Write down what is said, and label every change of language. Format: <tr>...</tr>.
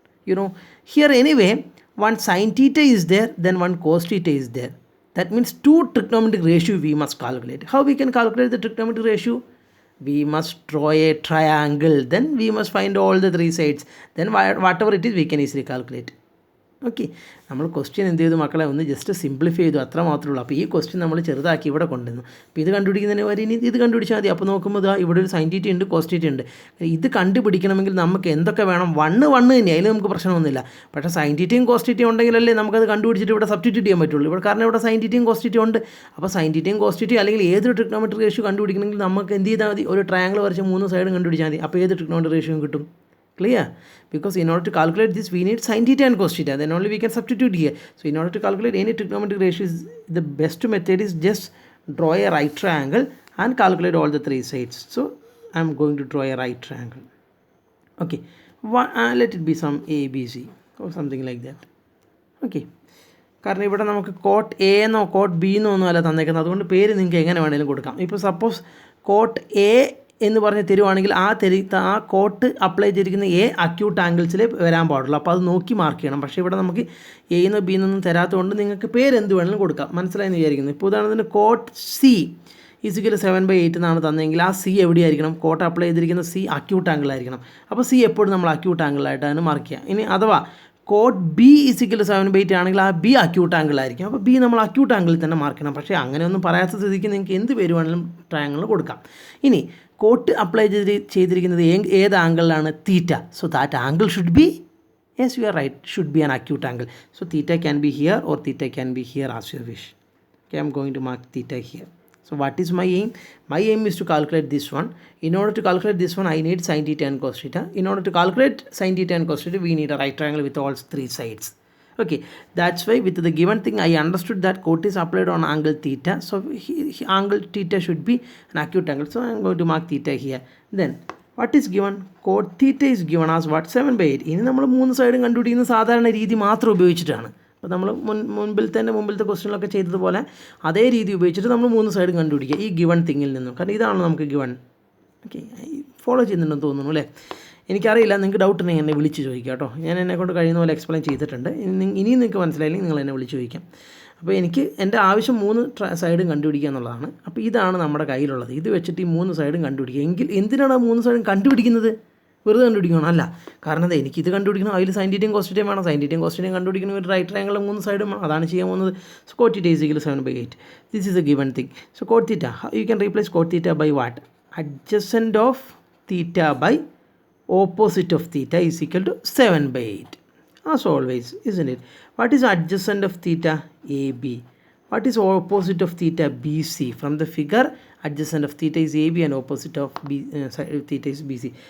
<en>Here anyway, one sine theta is there, then one cos theta is there. That means two trigonometric ratio we must calculate. How we can calculate the trigonometric ratio? We must draw a triangle, then we must find all the three sides, then whatever it is we can easily calculate.</en> <ml>Okay, നമ്മൾ question എന്ത് ചെയ്തു മക്കളെ, ഒന്ന് just simplify ചെയ്തു, അത്ര മാത്രമേ ഉള്ളൂ. അപ്പോൾ ഈ ക്വസ്റ്റ്യൻ നമ്മൾ ചെറുതാക്കി ഇവിടെ കൊണ്ടുവന്നു. അപ്പോൾ ഇത് കണ്ടുപിടിക്കുന്നതിന് വരെ ഇനി ഇത് കണ്ടുപിടിച്ചാൽ മതി. അപ്പോൾ നോക്കുമ്പോൾ ഇവിടെ ഒരു സൈൻ തീറ്റ ഉണ്ട്, കോസ് തീറ്റ ഉണ്ട്. ഇത് കണ്ടുപിടിക്കണമെങ്കിൽ നമുക്ക് എന്തൊക്കെ വേണം? വണ്ണ് തന്നെ, അതിൽ നമുക്ക് പ്രശ്നമൊന്നുമില്ല. പക്ഷേ സൈൻ തീറ്റയും കോസ് തീറ്റയും ഉണ്ടെങ്കിലല്ലേ നമുക്കത് കണ്ടുപിടിച്ചിട്ട് ഇവിടെ സബ്സ്റ്റിറ്റ്യൂട്ട് ചെയ്യാൻ പറ്റുള്ളൂ. ഇവിടെ കാരണം ഇവിടെ സൈൻ തീറ്റയും കോസ് തീറ്റയും ഉണ്ട്. അപ്പോൾ സൈൻ തീറ്റയും കോസ് തീറ്റയും അല്ലെങ്കിൽ ഏതൊരു ട്രിഗ്നോമെട്രിക് റേഷ്യോ കണ്ടുപിടിക്കണമെങ്കിൽ നമുക്ക് എന്ത് ചെയ്താൽ മതി? ഒരു ട്രയാങ്കിൾ വരച്ച് 3 സൈഡും കണ്ടുപിടിച്ചാൽ മതി. അപ്പോൾ ഏത് ട്രിഗ്നോമെട്രിക് റേഷ്യോയും കിട്ടും.</ml> <en>Clear? Because in order to calculate this we need sin theta and cos theta, then only we can substitute here. So in order to calculate any trigonometric ratios, the best method is just draw a right triangle and calculate all the three sides. So I am going to draw a right triangle. Okay, let it be some ABC or something like that.</en> <ml>Okay, കാരണം ഇവിടെ നമുക്ക് coat A എന്നോ coat B എന്നോ ഒന്നും അല്ല തന്നേക്കുന്നത്, അതുകൊണ്ട് പേര് നിങ്ങൾക്ക് എങ്ങനെ വേണമെങ്കിലും കൊടുക്കാം. ഇപ്പോൾ സപ്പോസ് കോട്ട് എ എന്ന് പറഞ്ഞ് തരുവാണെങ്കിൽ ആ കോട്ട് അപ്ലൈ ചെയ്തിരിക്കുന്ന എ അക്യൂട്ട് ആംഗിൾസിൽ വരാൻ പാടുള്ളൂ. അപ്പോൾ അത് നോക്കി മാർക്ക് ചെയ്യണം. പക്ഷേ ഇവിടെ നമുക്ക് എന്നോ ബി എന്നൊന്നും തരാത്തതുകൊണ്ട് നിങ്ങൾക്ക് പേര് എന്ത് വേണമെങ്കിലും കൊടുക്കാം. മനസ്സിലായെന്ന് വിചാരിക്കുന്നു. ഇപ്പോൾ ഉദാഹരണത്തിന് കോട്ട് സി ഈസിക്കൽ 7/8 എന്നാണ് തന്നെങ്കിൽ ആ സി എവിടെയായിരിക്കണം? കോട്ട് അപ്ലൈ ചെയ്തിരിക്കുന്ന സി അക്യൂട്ട് ആംഗിളായിരിക്കണം. അപ്പോൾ സി എപ്പോഴും നമ്മൾ അക്യൂട്ട് ആംഗിളായിട്ടാണ് മാർക്ക് ചെയ്യുക. ഇനി അഥവാ കോട്ട് ബി ഈസിക്കൽ 7/8 ആണെങ്കിൽ ആ ബി അക്യൂട്ട് ആംഗിളായിരിക്കും. അപ്പോൾ ബി നമ്മൾ അക്യൂട്ട് ആംഗിളിൽ തന്നെ മാർക്ക് ചെയ്യണം. പക്ഷേ അങ്ങനെയൊന്നും പറയാത്ത സ്ഥിതിക്ക് നിങ്ങൾക്ക് എന്ത് പേര് വേണമെങ്കിലും ട്രയാങ്കിൾ കൊടുക്കാം. ഇനി കോട്ട് അപ്ലൈ ചെയ്തിരിക്കുന്നത് ഏത് ആംഗിളിലാണ്? തീറ്റ.</ml> <en>So that angle should be, yes you are right, should be an acute angle. So theta can be here or theta can be here as you wish. Okay, I am going to mark theta here. So what is my aim? My aim is to calculate this one. In order to calculate this one, I need sin theta and cos theta. In order to calculate sin theta and cos theta, we need a right triangle with all three sides. Okay, that's why with the given thing I understood that cot is applied on angle theta. So angle theta should be an acute angle. So I am going to mark theta here. Then what is given? Cot theta is given as what? 7/8.</en> <ml>ഇനി നമ്മൾ 3 സൈഡും കണ്ടുപിടിക്കുന്ന സാധാരണ രീതി മാത്രം ഉപയോഗിച്ചിട്ടാണ്. അപ്പോൾ നമ്മൾ മുമ്പിലത്തെ ക്വസ്റ്റ്യനിലൊക്കെ ചെയ്തതുപോലെ അതേ രീതി ഉപയോഗിച്ചിട്ട് നമ്മൾ 3 സൈഡും കണ്ടുപിടിക്കുക ഈ ഗിവൺ തിങ്ങിൽ നിന്നും. കാരണം ഇതാണ് നമുക്ക് ഗിവൺ. ഓക്കെ, ഫോളോ ചെയ്യുന്നുണ്ടെന്ന് തോന്നുന്നു അല്ലേ? എനിക്കറിയില്ല, നിങ്ങൾക്ക് ഡൗട്ട് ഉണ്ടെങ്കിൽ എന്നെ വിളിച്ച് ചോദിക്കാം കേട്ടോ. ഞാൻ എന്നെക്കൊണ്ട് കഴിയുന്ന പോലെ എക്സ്പ്ലെയിൻ ചെയ്തിട്ടുണ്ട്. ഇനിയും നിങ്ങൾക്ക് മനസ്സിലായില്ലെങ്കിൽ നിങ്ങൾ എന്നെ വിളിച്ച് ചോദിക്കാം. അപ്പോൾ എൻ്റെ ആവശ്യം 3 സൈഡും കണ്ടുപിടിക്കുക എന്നുള്ളതാണ്. അപ്പോൾ ഇതാണ് നമ്മുടെ കയ്യിലുള്ളത്. ഇത് വെച്ചിട്ട് ഈ 3 സൈഡും കണ്ടുപിടിക്കുക. എങ്കിൽ എന്തിനാണ് ആ 3 സൈഡും കണ്ടുപിടിക്കുന്നത്? വെറുതെ കണ്ടുപിടിക്കണം അല്ല. കാരണം എന്താ, എനിക്കിത് കണ്ടുപിടിക്കണം, അതിൽ സൈൻ തീറ്റയും കോസ് തീറ്റയും വേണം. സൈൻ തീറ്റയും കോസ് തീറ്റയും കണ്ടുപിടിക്കണം, ഒരു റൈറ്റ് ട്രയാങ്കിൾ 3 സൈഡും വേണം. അതാണ് ചെയ്യാൻ പോകുന്നത്.</ml> <en>So cot theta is equal 7/8. This is a given thing. So cot theta you can replace cot theta by what? Adjacent of theta by opposite of theta is equal to 7/8, as always, isn't it? What is adjacent of theta? AB. What is opposite of theta? BC. From the figure, adjacent of theta is AB and opposite of theta is BC.</en>